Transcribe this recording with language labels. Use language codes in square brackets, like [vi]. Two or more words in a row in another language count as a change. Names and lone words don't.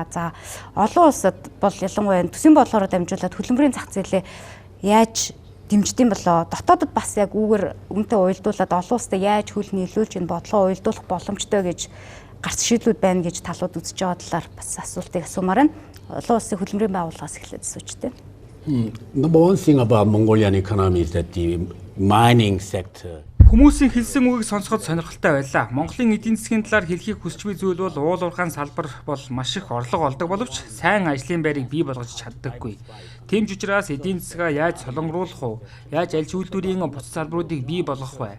[mn] За олон улсад бол ялангуяа төсвийн бодлогоор дамжуулаад хөдөлмөрийн зах зээлээ яаж дэмждэм болоо дотоодод бас яг үүгээр үнэтэй уялдуулаад олон улстай яаж хөл нийлүүлж энэ бодлого уялдуулах боломжтой гэж гарц шийдлүүд байна гэж талууд үзэж байгаа талаар бас асуултыг асуумаар байна. Олон улсын хөдөлмөрийн байгууллагаас эхлээд асуучтэй. [en] Number one thing about Mongolian economy is that the mining sector. [mn] Хүмүүсийн хэлсэн үгийг сонсоход сонирхолтой байлаа. Монголын эдийн засгийн талаар хэлхийг хүсч буй зүйл бол уул уурхайн салбар бол маш их орлого олдог боловч сайн ажлын байрыг бий болгож чаддаггүй. Тийм ч учраас эдийн засгаа яаж солонгоруулах вэ? Яаж аль үйлдвэрийн буцаж салбаруудыг бий болгох вэ?